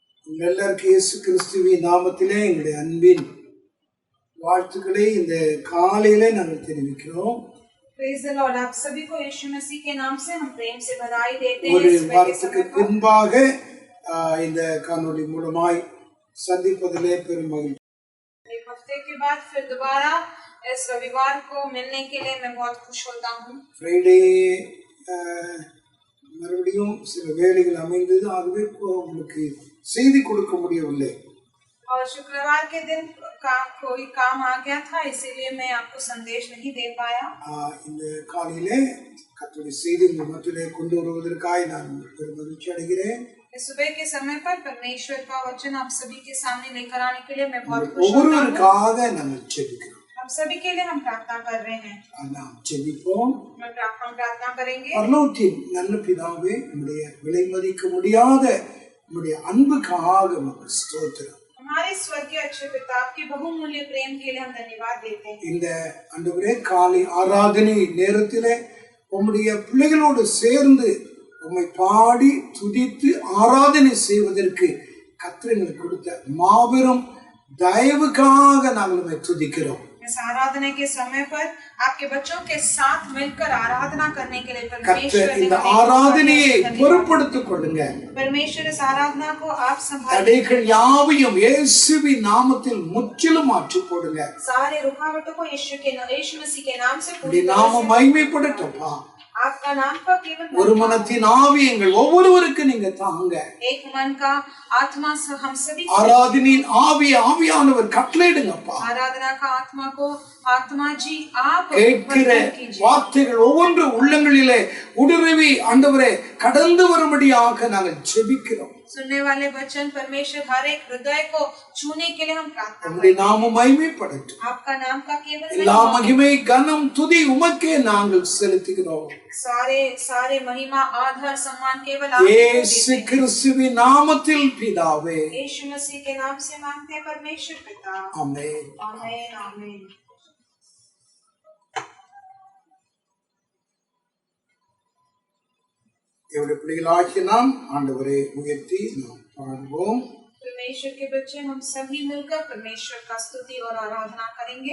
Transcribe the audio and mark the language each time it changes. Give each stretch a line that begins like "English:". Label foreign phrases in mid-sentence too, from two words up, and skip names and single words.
Tamil: எல்லாருக்கும் இயேசு கிறிஸ்துவின் நாமத்திலே எங்களுடைய அன்பின் வாழ்த்துக்களை இந்த காலையிலே நாங்கள் தெரிவிக்கிறோம்.
English: Praise the Lord.
Hindi: आप सभी को यीशु मसीह के नाम से हम प्रेम से बधाई देते हैं.
Tamil: ஒரு வாரத்துக்கு பின்பாக இந்த காணொளி மூலமாய் சந்திப்பதிலே பெரும் மகிழ்ச்சி.
Hindi: एक हफ्ते के बाद फिर दोबारा इस रविवार को मिलने के लिए मैं बहुत खुश होता हूँ.
Tamil: ஃப்ரைடே மறுபடியும் சில வேலைகள் அமைந்தது, ஆகவே உங்களுக்கு செய்தி கொடுக்க முடியவில்லை.
Hindi: और शुक्रवार के दिन कोई काम आ गया था, इसीलिए मैं आपको संदेश नहीं दे पाया.
Tamil: இந்த காலையிலே கர்த்தருடைய செய்தி உங்கள் மத்தியிலே கொண்டு வருவதற்காக நான் பெரும் மகிழ்ச்சி அடைகிறேன்.
Hindi: इस सुबह के समय पर परमेश्वर का वचन आप सभी के सामने लेकर आने के लिए मैं बहुत खुश हूँ.
Tamil: ஒவ்வொருவருக்காக நாங்கள் ஜெபிக்கிறோம்.
Hindi: हम सभी के लिए हम प्रार्थना कर रहे हैं.
Tamil: நாம் ஜெபிப்போம்.
Hindi: हम प्रार्थना करेंगे.
Tamil: பரலோகத்தின் நல்ல பிதாவே, உம்முடைய விலை மதிக்க முடியாத உம்முடைய அன்புக்காக உமக்கு ஸ்தோத்திரம்.
Hindi: हमारे स्वर्गीय अच्छे पिता, आपके बहुमूल्य प्रेम के लिए हम धन्यवाद देते हैं.
Tamil: இந்த ஆண்டவரே, காலை ஆராதனை நேரத்திலே உம்முடைய பிள்ளைகளோடு சேர்ந்து உம்மை பாடி துதித்து ஆராதனை செய்வதற்கு கர்த்தர் எங்களுக்கு கொடுத்த மாபெரும் தயவுக்காக நாங்கள் உம்மை துதிக்கிறோம்.
Hindi: इस आराधना के समय पर आपके बच्चों के साथ मिलकर आराधना करने के लिए परमेश्वर ने
Tamil: இந்த ஆராதனையை பொறுப்படுத்திக் கொள்ளுங்க.
Hindi: परमेश्वर इस आराधना को आप संभालिए.
Tamil: தடைகள் யாவையும் இயேசுவின் நாமத்தில் முற்றிலும் மாற்றி போடுங்க.
Hindi: सारे रुकावटों को यीशु मसीह के नाम से
Tamil: உம்முடைய நாமம் மகிமைப்படட்டும்பா.
Hindi: आपका नाम का केवल
Tamil: ஒரு மனத்தின் ஆவி எங்கள் ஒவ்வொருவருக்கு நீங்க தாங்க.
Hindi: एक मन का आत्मा हम सभी
Tamil: ஆராதனையின் ஆவியானவர் கட்டளையிடுங்கப்பா.
Hindi: आराधना का आत्मा को आत्मा जी आप
Tamil: கேட்கிற வார்த்தைகள் ஒவ்வொன்று உள்ளங்களிலே ஊடுருவி ஆண்டவரே கடந்து வரும்படியாக நாங்கள் ஜெபிக்கிறோம்.
Hindi: सुनने वाले वचन परमेश्वर हर एक हृदय को छूने के लिए हम प्रार्थना
Tamil: உம்முடைய நாமம் மகிமைப்படட்டும்.
Hindi: आपका नाम का केवल
Tamil: எல்லா மகிமை கனம் துதி உமக்கே நாங்கள் செலுத்துகிறோம்.
Hindi: सारे महिमा आदर सम्मान केवल
Tamil: இயேசு கிறிஸ்துவின் நாமத்தில் பிதாவே.
Hindi: यीशु मसीह के नाम से मांगते हैं परमेश्वर पिता.
Tamil: ஆமென்.
Hindi: आमीन आमीन.
Tamil: எவ்வளவு பிள்ளைகளாகிய நாம் ஆண்டவரை உயர்த்தி நாம் பாடுவோம்.
Hindi: परमेश्वर के बच्चे हम सभी मिलकर परमेश्वर का स्तुति और आराधना करेंगे.